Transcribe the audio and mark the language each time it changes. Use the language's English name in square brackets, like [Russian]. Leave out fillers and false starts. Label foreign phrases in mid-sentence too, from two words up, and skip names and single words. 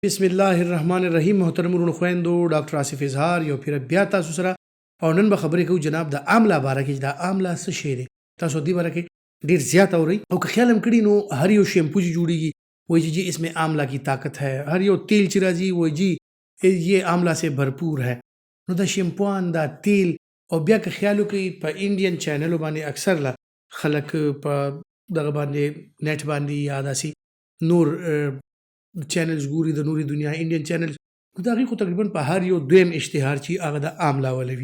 [Arabic] بسم الله الرحمن الرحیم. [Pashto] محترم ورونو خویندو، ډاکټر آصف اظهار یو پیر بیا تاسو سره او نن به خبرې کوو جناب د عامله باره کې. دا عامله څه شی دی؟ تاسو دې باره کې ډېر زیات اورئ او که خیال هم کړي نو هر یو شیمپو چې جوړیږي وایي چې [Urdu] جی اس میں آملہ کی طاقت ہے، [Pashto] هر یو تیل چې راځي وایي [Urdu] جی یہ آملہ سے بھرپور ہے. [Pashto] نو دا شیمپوان دا تیل او بیا که خیال وکړئ په انډین چینلو باندې اکثر لا خلک په دغه باندې نیټ باندې یا داسې نور چینلز ګوري د نوري دنیا [English] Indian channels, [Pashto] نو د هغې خو تقریبا په هر یو دویم اشتهار چې هغه د آمله والا وي.